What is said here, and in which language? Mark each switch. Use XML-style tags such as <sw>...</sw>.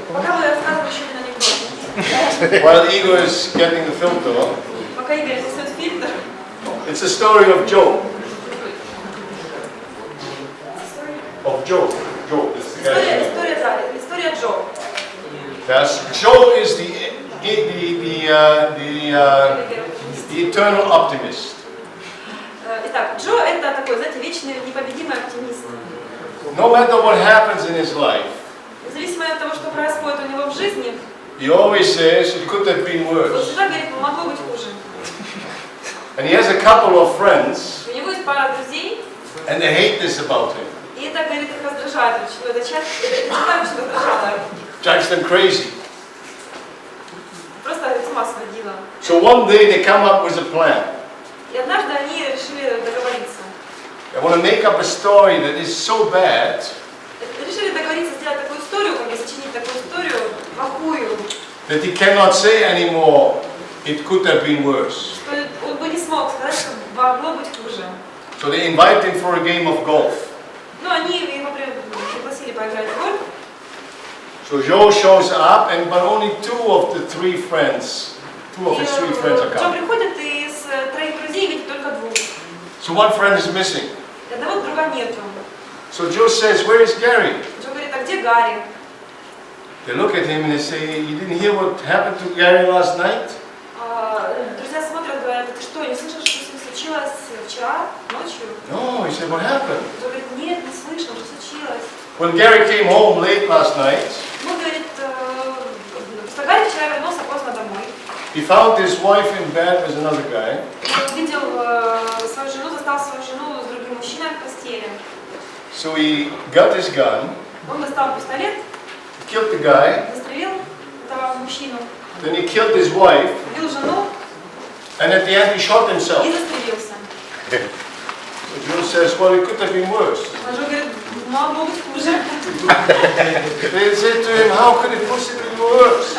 <ru>Пока вы рассказываете еще один анекдот.</ru> <en>While Igor is getting the filter,</en> <ru>Пока Игорь несет фильтр.</ru> <en>It's a story of Job. Of Job. Job. This is the guy's name.</en> <ru>История Джо.</ru> <en>Yes. Job is the eternal optimist.</en> <ru>Итак, Джо это такой, знаете, вечный непобедимый оптимист.</ru> <en>No matter what happens in his life,</en> <ru>Независимо от того, что происходит у него в жизни,</ru> <en>he always says it could have been</en> <ru>он</ru> <en>worse.</en> <ru>всегда говорит, могло быть хуже.</ru> <en>And he has a couple of friends,</en> <ru>У него есть пара друзей,</ru> <en>and they hate this about him.</en> <ru>и это, говорит, их раздражает очень. Это часть, это очень раздражало.</ru> <en>Drives them crazy.</en> <ru>Просто с ума сводило.</ru> <en>So one day they come up with a plan.</en> <ru>И однажды они решили договориться.</ru> <en>They want to make up a story that is so bad</en> <ru>Решили договориться сделать такую историю, как бы сочинить такую историю плохую,</ru> <en>that he cannot say anymore, it could have been worse.</en> <ru>что он бы не смог сказать, что могло быть хуже.</ru> <en>So they invite him for a game of golf.</en> <ru>Ну, они его пригласили поиграть в гольф.</ru> <en>So Joe shows up, but only two of his three friends are</en> <ru>Джо</ru> <en>coming.</en> <ru>приходит, и из троих друзей видит только двух.</ru> <en>So one friend is missing.</en> <ru>И одного друга нету.</ru> <en>So Joe says, "Where is Gary?"</en> <ru>Джо говорит, а где Гарри?</ru> <en>They look at him and they say, "You didn't hear what happened to Gary last night?"</en> <ru>Друзья смотрят, говорят, ты что, не слышал, что с ним случилось вчера, ночью?</ru> <en>No, he said, "What happened?"</en> <ru>Джо говорит, нет, не слышал, что случилось.</ru> <en>When Gary came home late last night,</en> <ru>Ну, говорит, что Гарри вчера вернулся поздно домой.</ru> <en>he found his wife in bed with another guy.</en> <ru>Он видел свою жену, застал свою жену с другим мужчиной в постели.</ru> <en>So he got his gun,</en> <ru>Он достал пистолет,</ru> <en>killed the guy,</en> <ru>застрелил этого мужчину,</ru> <en>then he killed his wife,</en> <ru>убил жену</ru> <en>and at the end he shot himself.</en> <ru>и застрелился.</ru> <en>So Joe says, "Well, it could have been worse."</en> <ru>А Джо говорит, могло быть хуже.</ru> <en>They said to him, "How could it possibly be worse?</en>